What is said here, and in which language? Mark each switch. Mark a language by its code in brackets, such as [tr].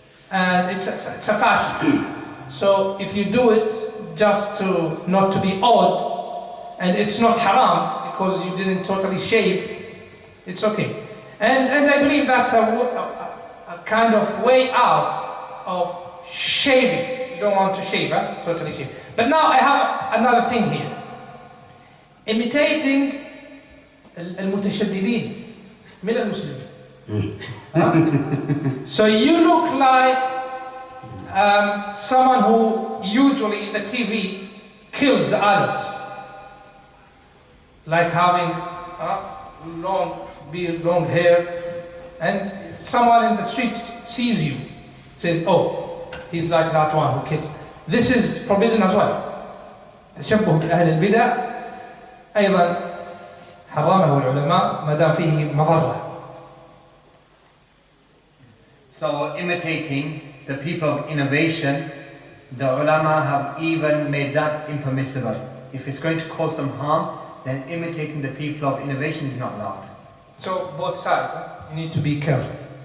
[en] And it's a fashion. So if you do it just not to be odd, and it's not haram because you didn't totally shave, it's okay. And I believe that's a kind of way out of shaving. You don't want to shave, totally shave. But now I have another thing here. Imitating [ar] المتشددين من المسلمين. [en] So you look like someone who usually in the TV kills the others, like having long beard, long hair, and someone in the street sees you, says, "Oh, he's like that one who kills." This is forbidden as well. [ar] تشبه بأهل البدع أيضا حرمه العلماء ما دام فيه مضرة. [en] So imitating the people of innovation, the ulama have even made that impermissible. If it's going to cause some harm, then imitating the people of innovation is not allowed. So both sides, you need to be careful.